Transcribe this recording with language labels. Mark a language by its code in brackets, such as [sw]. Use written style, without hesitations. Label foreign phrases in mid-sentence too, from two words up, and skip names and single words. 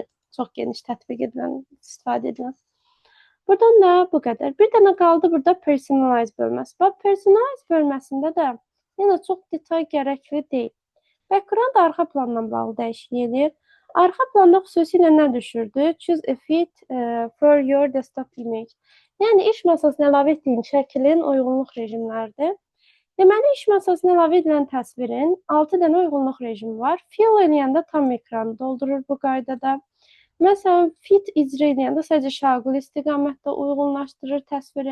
[az] Çox geniş tətbiq edilən, istifadə edilən. Buradan da bu qədər. Bir dənə qaldı burada personalize bölməsi. Bax, personalize bölməsində də yenə çox detay gərəkli deyil. Background arxa planla bağlı dəyişiklik edir. Arxa planda xüsusilə nə düşürdü? [en] Choose a fit for your desktop image. [az] Yəni iş masasına əlavə etdiyin şəklin uyğunluq rejimləridir. Deməli, iş masasına əlavə edilən təsvirin 6 dənə uyğunluq rejimi var. Fill eləyəndə tam ekranı doldurur bu qaydada. Məsələn, fit icra edəndə sadəcə şaquli istiqamətdə uyğunlaşdırır təsviri.